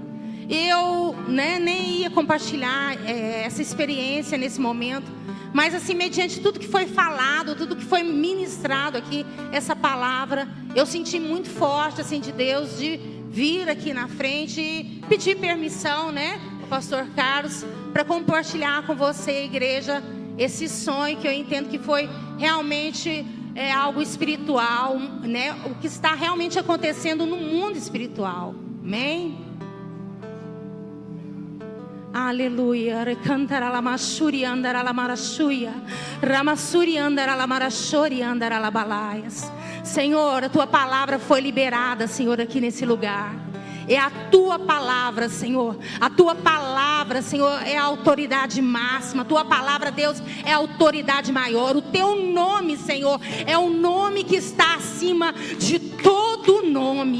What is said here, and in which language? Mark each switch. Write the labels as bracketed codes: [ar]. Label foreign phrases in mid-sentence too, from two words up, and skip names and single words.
[pt] Eu, né, nem ia compartilhar essa experiência nesse momento, mas assim, mediante tudo que foi falado, tudo que foi ministrado aqui, essa palavra, eu senti muito forte, assim, de Deus, de vir aqui na frente e pedir permissão, né, ao pastor Carlos, para compartilhar com você, igreja, esse sonho que eu entendo que foi realmente algo espiritual, né, o que está realmente acontecendo no mundo espiritual. Amém? Aleluia. Recantara la mashuri andara la marashuia. Ramasuri andara la marashori andara la balaias. Senhor, a tua palavra foi liberada, Senhor, aqui nesse lugar. É a tua palavra, Senhor. A tua palavra, Senhor, é a autoridade máxima. A tua palavra, Deus, é a autoridade maior. O teu nome, Senhor, é o nome que está acima de todo do nome.